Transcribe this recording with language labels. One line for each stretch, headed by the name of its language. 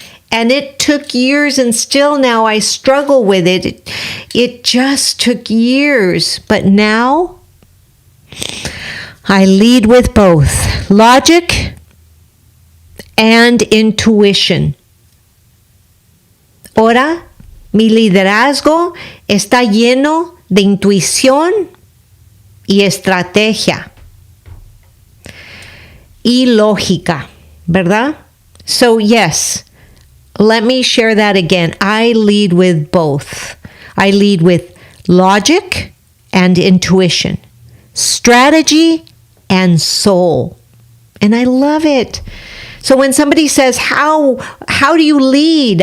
English: And it took years, and still now I struggle with it. It just took years. But now I lead with both logic and intuition.
Spanish: Ahora, mi liderazgo está lleno de intuición y estrategia y lógica, ¿verdad?
English: So yes, let me share that again. I lead with both. I lead with logic and intuition, strategy and soul. And I love it. So when somebody says, how do you lead?